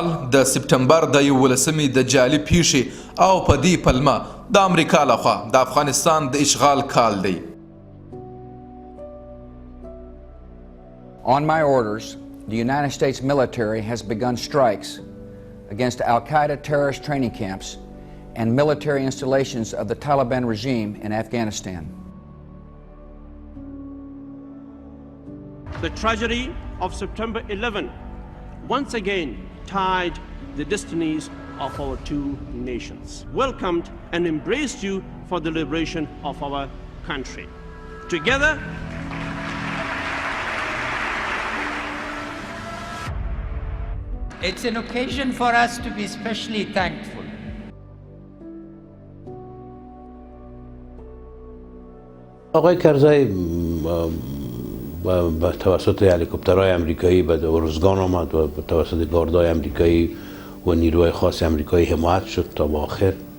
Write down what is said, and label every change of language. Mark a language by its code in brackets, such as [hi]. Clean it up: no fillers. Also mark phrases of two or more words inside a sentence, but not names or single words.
[ps] د سپتمبر د 11 د جالي پیښې او په دې پلمه د امریکا لخوا د افغانستان د اشغال کال دی. [en] On my orders, the United States military has begun strikes against Al-Qaeda terrorist training camps and military installations of the Taliban regime in Afghanistan. The tragedy of September 11 once again tied the destinies of our two nations, welcomed and embraced you for the liberation of our country. Together, it's an occasion for us to be especially thankful. [fa] آقای کرزی به توسط هلیکوپترهای امریکایی به ارزگان آمد و به توسط گاردهای امریکایی و نیروهای خاص امریکایی حمایت شد تا به آخر.